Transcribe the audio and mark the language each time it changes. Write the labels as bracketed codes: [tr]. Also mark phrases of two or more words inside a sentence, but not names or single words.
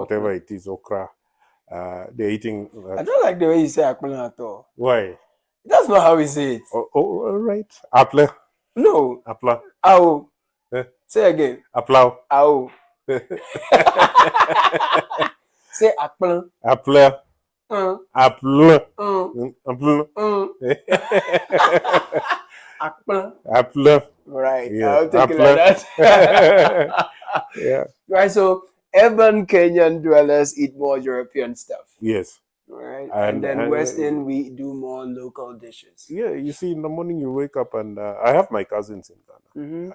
[en] whatever it is, okra. They're eating. I don't like the way you say akpala at all. Why? That's not how we say it. Oh, all right. Apla. No. Apla. Ow. Eh? Say again. Apla. Ow. Say akpala. Apla. Apla. Apla. Akpala. Apla. Right. Yeah. I'll take it like that. Yeah. Right. So urban Kenyan dwellers eat more European stuff. Yes. Right. And- And then and, Western, we do more local dishes. Yeah, you see, in the morning you wake up, and I have my cousins in Ghana.